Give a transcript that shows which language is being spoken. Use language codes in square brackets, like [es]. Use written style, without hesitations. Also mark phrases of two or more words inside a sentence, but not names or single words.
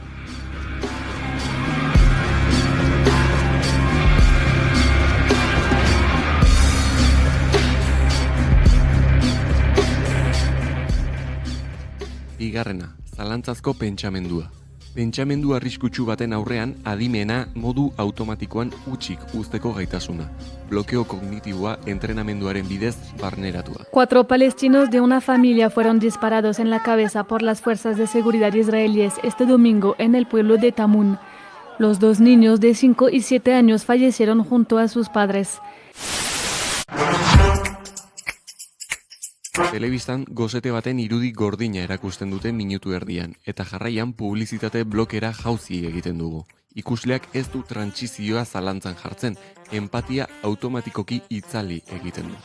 [eu] Bigarrena, zalantzazko pentsamendua. Pentsamendu arriskutsu baten aurrean adimena modu automatikoan hutsik uzteko gaitasuna. Blokeo kognitiboa entrenamenduaren bidez barneratua. [es] 4 palestinos de una familia fueron disparados en la cabeza por las fuerzas de seguridad israelíes este domingo en el pueblo de Tamun. Los 2 niños de 5 y 7 años fallecieron junto a sus padres. [eu] Telebistan gozete baten irudi gordina erakusten dute minutu erdian, eta jarraian publizitate blokera jauzi egiten dugu. Ikusleak ez du trantsizioa zalantzan jartzen, empatia automatikoki itzali egiten du.